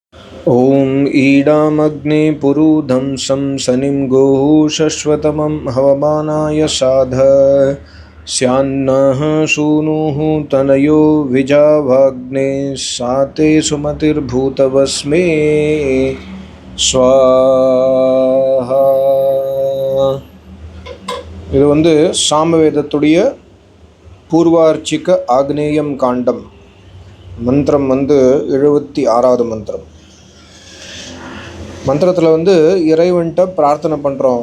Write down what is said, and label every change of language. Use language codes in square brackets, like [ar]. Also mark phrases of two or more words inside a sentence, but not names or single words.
[sa] ॐ ईडामग्ने पुरुधंसं सनिं गोः शश्वतमं हवमानाय साध स्यान्नः सूनुः तनयो विजावाग्ने साते सुमतिर्भूतवस्मे स्वाहा. [ta] இது சாமவேதத்துடைய பூர்வார்ச்சிக ஆக்னேயம் காண்டம். மந்திரம் 76வது மந்திரம். மந்திரத்தில் இறைவன்கிட்ட பிரார்த்தனை பண்ணுறோம்.